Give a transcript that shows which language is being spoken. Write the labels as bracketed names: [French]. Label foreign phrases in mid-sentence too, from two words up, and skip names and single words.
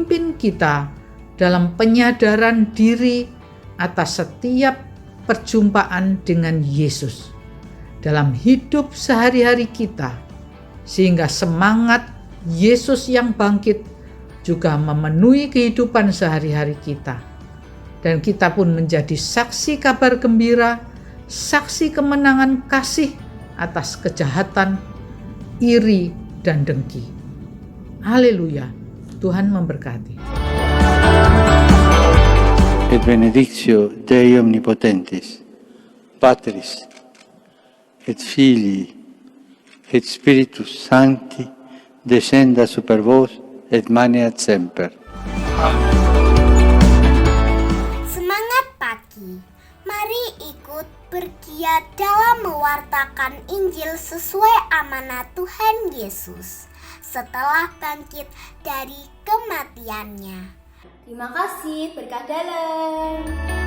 [Indonesian] memimpin kita dalam penyadaran diri atas setiap perjumpaan dengan Yesus dalam hidup sehari-hari kita, sehingga semangat Yesus yang bangkit juga memenuhi kehidupan sehari-hari kita, dan kita pun menjadi saksi kabar gembira, saksi kemenangan kasih atas kejahatan, iri, dan dengki. Haleluya, Tuhan memberkati. [Latin] Et benedictio Dei Omnipotentis, Patris, et Filii, et Spiritus Sancti, descenda super vos et maneat semper. [Indonesian] Semangat pagi, mari ikut bergiat dalam mewartakan Injil sesuai amanat Tuhan Yesus setelah bangkit dari kematiannya. Terima kasih, berkah dalam.